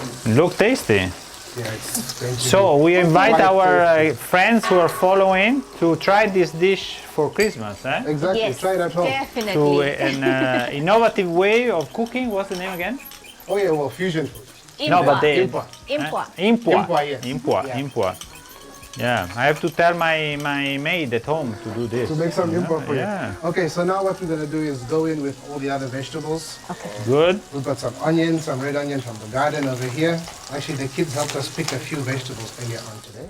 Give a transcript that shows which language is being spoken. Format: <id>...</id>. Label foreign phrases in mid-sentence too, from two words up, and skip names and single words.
<en>Look tasty. Yeah, it's going to So be we invite quite our friends who are following to try this dish for Christmas. Eh? exactly. Yes, Try it at home. To definitely. an innovative way of cooking. What's the name again? Oh yeah, well, fusion food. No, but they Impwa. Impwa. Impwa. Impwa, yes. Impwa. Yeah. Impwa. Yeah, I have to tell my maid at home to do this. To make some import for Yeah. you. Okay, so now what we're gonna do is go in with all the other vegetables. Good. We've got some onions, some red onion from the garden over here. Actually, the kids helped us pick a few vegetables earlier on today.</en>